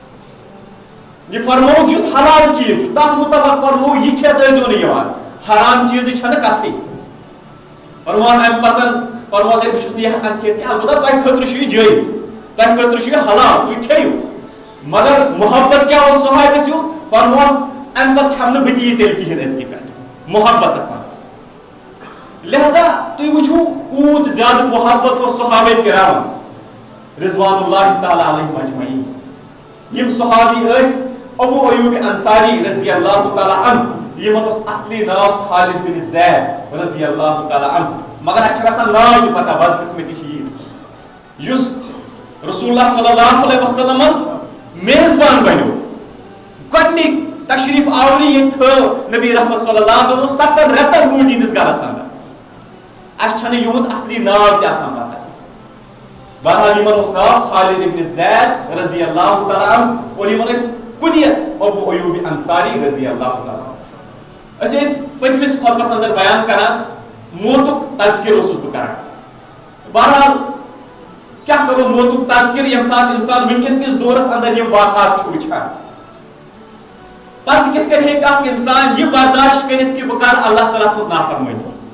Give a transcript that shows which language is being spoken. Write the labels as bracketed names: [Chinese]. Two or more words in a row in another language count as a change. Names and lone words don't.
[Kashmiri] یہ فرموک یُس حلال چیز چھُ تتھ مطابق فرمو یہ کھیت ٲسۍزیو نہٕ یِوان حرام چیزٕچ چھنہٕ کتھٕے فرمان امہ پتہٕ فرموس بہٕ چھُس نہٕ یہِ ہٮ۪کان کھٮ۪تھ کینٛہہ البتہ تۄہہِ خٲطرٕ چھُ یہِ جٲیز تۄہہِ خٲطرٕ چھُ یہِ حلال تُہۍ کھیٚیِو مگر محبت کیٛاہ اوس صحابس ہُنٛد فرموس امہ پتہٕ کھٮ۪مہٕ نہٕ بہٕ تہِ یہِ تیٚلہِ کِہیٖنۍ أزکہِ پٮ۪ٹھ محبت سان لہذا تُہۍ وٕچھِو کوٗت زیادٕ محبت اوس صحابہ کرام [Arabic] رضوان اللہ تعالی علیہم اجمعین [Kashmiri] یم صحابی ٲسۍ ابو ایوب انصاری [Arabic] رضی اللہ تعالی عنہ [Kashmiri] یمن اوس اصلی ناو خالد بن زید [Arabic] رضی اللہ تعالی عنہ [Kashmiri] مگر اچھا آسان ناو تہِ پتہ بدقسمتی چھِ ییٖژ یُس رسول اللہ [Arabic] صلی اللہ علیہ [Kashmiri] وسلم میزبان بنیو گۄڈنِک تشریف آوری یہ تھٲو نبی رحمت صلی اللہ علیہ وسلم 70 رٮ۪تن روٗدۍ یِہنٛدِس گرس اندر اَسہِ چھنہٕ یِہُنٛد اصلی ناو تہِ آسان پتہ بہرحال یمن اوس ناو خالد ابن زید [Arabic] رضی اللہ تعالی عنہ [Kashmiri] اور یمن ٲسۍ کُنیت ابو ایوب انصاری [Arabic] رضی اللہ تعالی عنہ [Kashmiri] أسۍ ٲسۍ پٔتمِس خطبس اندر بیان کران موتُک تذکر اوسُس بہٕ کران بہرحال کیا کرو موتُک تذکر ییٚمہِ ساتہٕ انسان وٕنکٮ۪ن کِس دورس اندر یِم واقعات چھُ وٕچھان پتہٕ کِتھ کٔنۍ ہیٚکہِ اکھ انسان یہِ برداشت کٔرِتھ کہِ بہٕ کرٕ اللہ تعالیٰ سٕنٛز نافرمٲنی